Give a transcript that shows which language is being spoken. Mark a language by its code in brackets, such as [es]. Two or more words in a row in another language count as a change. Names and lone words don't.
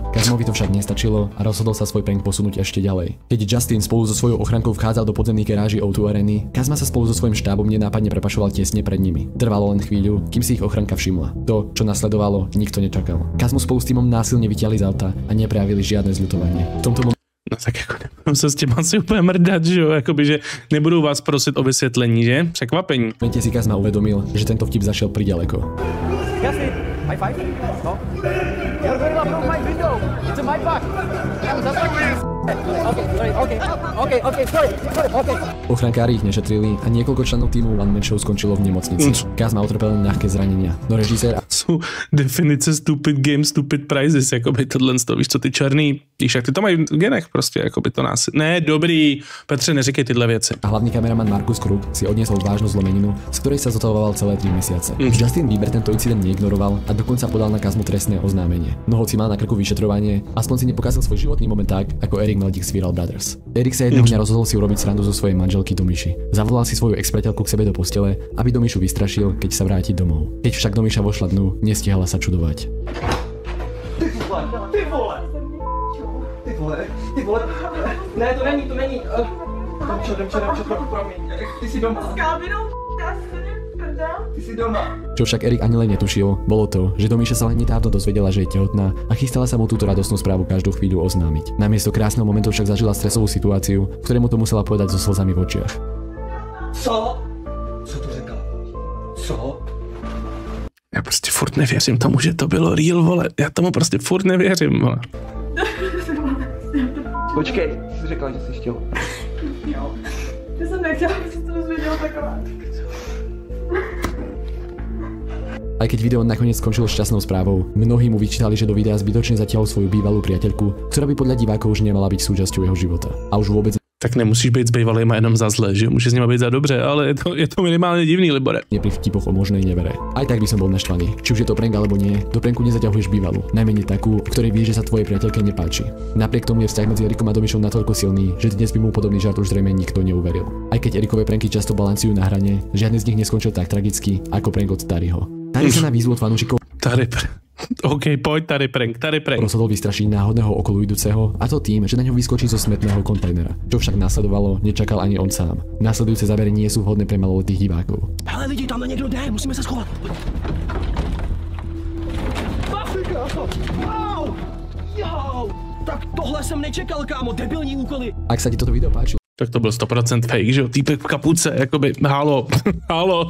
[sk] Kazmovi to však nestačilo a rozhodol sa svoj prank posunúť ešte ďalej. Keď Justin spolu so svojou ochrankou vchádzal do podzemných garáží O2 Areny, Kazma sa spolu so svojím štábom nenápadne prepašoval tesne pred nimi. Trvalo len chvíľu, kým si ich ochranka všimla. To, čo nasledovalo, nikto nečakal. Kazmu spolu s týmom násilne vytiahli z auta a neprejavili žiadne zľutovanie. V tomto [cs] No tak jako nebudou se s těma asi úplně mrdat, že jo, jakoby, že nebudou vás prosit o vysvětlení, že? Překvapení. [sk] momente si Kazma uvedomil, že tento vtip zašiel priďaleko. [en] Justin, high five? No. You're going to approve my video. It's a my back. Okay, sorry. [sk] Ochrankári ich nešetrili a niekoľko členov týmu One Man Show skončilo v nemocnici. Kazma utrpel len ľahké zranenia, no režisér [cs] Jsou definice [en] stupid game, stupid prizes, [cs] jakoby tohle, víš co, ty černý, víš, jak ty to mají v genech prostě, jakoby to nás. Ne, dobrý, Petře, neříkej tyhle věci. [sk] a hlavný kameraman Markus Krug si odniesol vážnu zlomeninu, z ktorej sa zotavoval celé 3 mesiace. Justin Bieber tento incident neignoroval a dokonca podal na Kazmu trestné oznámenie. No hoci mal na krku vyšetrovanie, aspoň si nepokázal svoj životný moment tak, ako Erik Meldík z Viral Brothers. Erik sa jedného dňa rozhodol si urobiť srandu zo svojej manželky Domiši. Zavolal si svoju ex-priateľku k sebe do postele, aby Domišu vystrašil, keď sa vráti domov. Keď však Domiša vošla dnu, nestihala sa čudovať. [cs] Ty vole! vole. Ty vole. Ne, to není. Dobře, promiň. Ty jsi doma. Ty jsi doma. [sk] Čo však Erik ani len netušil, bolo to, že Domíša sa len nedávno dozvedela, že je tehotná a chystala sa mu túto radostnú správu každú chvíľu oznámiť. Namiesto krásneho momentu však zažila stresovú situáciu, ktorému to musela povedať so slzami v očiach. [cs] Co? Co to řekl? Co? Já prostě furt nevěřím tomu, že to bylo real, vole. Já tomu prostě furt nevěřím, vole. Počkej, jsi řekla, že jsi chtěl. Jo. Já jsem nechtěla, aby se to dozvěděl taková. [sk] Aj keď video nakoniec skončilo šťastnou správou, mnohí mu vyčítali, že do videa zbytočne zatiaľ svoju bývalú priateľku, ktorá by podľa divákov už nemala byť súčasťou jeho života. A už vôbec [cs] Tak nemusíš být s bývalýma jenom za zle, že můžeš s nima být za dobře, ale je to minimálně divný, Libore. [sk] nie pri vtipoch o možnej nevere. Aj tak by som bol naštvaný. Či už je to prank alebo nie, do pranku nezaťahuješ bývalú, najmenej takú, ktorej vieš, že sa tvojej priateľke nepáči. Napriek tomu je vzťah medzi Erikom a Domíšou natoľko silný, že dnes by mu podobný žart už zrejme nikto neuveril. Aj keď Erikové pranky často balancujú na hrane, žiadny z nich neskončil tak tragicky ako prank od Taryho. Tary sa na výzvu od fanúšikov [cs] OK, pojď, Tary prank. [sk] rozhodol vystrašiť náhodného okoloidúceho, a to tým, že na ňo vyskočí zo smetného kontajnera. Čo však následovalo, nečakal ani on sám. Následujúce zábery nie sú vhodné pre maloletých divákov. [cs] Hele lidi, tamhle někdo jde, musíme se schovat. Wow! Jo! Tak tohle jsem nečekal, kámo, debilní úkoly. [sk] Ak sa ti toto video páčilo, [cs] Tak to byl 100% fake, že jo, týpek v kapuce, jakoby, halo.